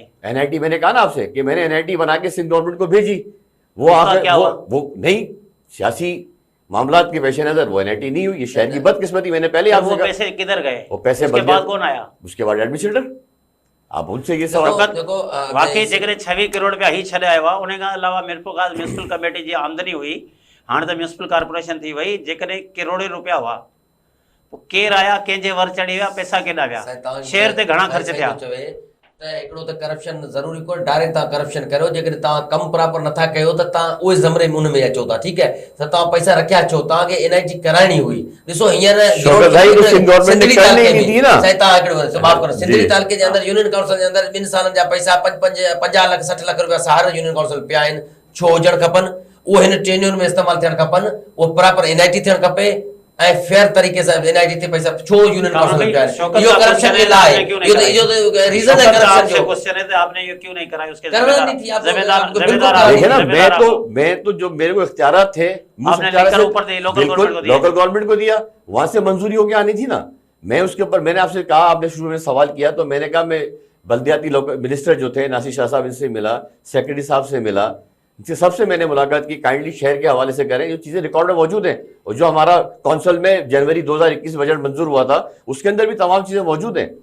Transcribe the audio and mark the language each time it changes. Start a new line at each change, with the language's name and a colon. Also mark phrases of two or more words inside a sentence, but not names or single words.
Urdu: این آئی ٹی میں نے کہا نا آپ سے کہ میں نے این آئی ٹی بنا کے سندھ گورنمنٹ کو بھیجی. वो उसका आकर کیا ہوا? وہ نہیں، سیاسی معاملات کے پیش نظر وہ این آئی ٹی نہیں ہوئی. یہ شہر کی بدقسمتی، میں نے پہلے तो आपसे वो कहा। پیسے کدھر گئے? وہ پیسے उसके बल्दिया- بعد کون آیا? اس کے بعد ایڈمنسٹریٹر، آپ ان سے یہ سوال دیکھو- دیکھو, वाकई मैं-
Sindhi: जेकॾहिं 26 करोड़ रुपया ही छॾे आयो आहे, उन खां अलावा मिरपुखास म्यूनिसिपल कमेटी जी आमदनी हुई, हाणे त म्यूनिसिपल कॉर्पोरेशन थी वई, जेकॾहिं करोड़े रुपया हुआ, पोइ केरु आया, कंहिंजे वर चढ़ी विया, पैसा केॾा विया, शहर ते घणा ख़र्च थिया? त हिकिड़ो त करप्शन ज़रूरी कोन्हे, डायरेक्ट तव्हां करप्शन करियो, जेकॾहिं तव्हां कमु प्रॉपर नथा कयो त तव्हां उहे ज़मरे में उन में अचो था, ठीकु है, त तव्हां पैसा रखिया छो, तव्हांखे NIT कराइणी हुई। ॾिसो हींअर
Urdu: شوکت بھائی تو سندھ گورنمنٹ نے کرنے ہی نہیں دی نا.
Sindhi: साईं तव्हां हिकिड़ो माफ़ करो, सिंधड़ी जी। तालुके जे अंदरि यूनियन काउंसिल जे अंदरि 2 सालनि जा पैसा 50 लाख 60 लाख रुपया हर यूनियन काउंसिल पिया आहिनि, छो हुजणु खपनि, उहो हिन टेन्यूर में इस्तेमालु थियणु खपनि, उहो प्रॉपर NIT थियणु खपे ऐं फेयर तरीक़े सां NIT ते पैसा छो यूनियन काउंसिल में पिया आहिनि, इहो करप्शन जे लाइ इहो त रीज़न है करप्शन जो।
Urdu: کوئسچن ہے تو آپ نے یہ کیوں نہیں کرائی، اس کے کرنا نہیں تھی، آپ जिम्मेदार बिल्कुल जिम्मेदार करा आप- دیکھیے نا, ذمہ دار آپ-- میں تو جو میرے کو اختیارات تھے آپ نے لے کر اوپر دیے، لوکل گورنمنٹ کو دیے. لوکل گورنمنٹ کو دیا، وہاں سے منظوری ہو کے آنی تھی نا۔ میں اس کے اوپر میں نے آپ سے کہا، آپ نے شروع میں سوال کیا تو میں نے کہا میں بلدیاتی لوکل منسٹر جو تھے ناصر شاہ صاحب، ان سے ملا، سیکرٹری صاحب سے ملا، ان سے سب سے میں نے ملاقات کی، کائنڈلی شہر کے حوالے سے کریں، جو چیزیں ریکارڈ میں موجود ہیں، اور جو ہمارا کونسل میں جنوری 2021 بجٹ منظور ہوا تھا اس کے اندر بھی تمام چیزیں موجود ہیں, और जो हमारा कौंसिल में जनवरी 2021 बजट मंजूर हुआ था उसके अंदर भी तमाम चीज़ें मौजूद हैं।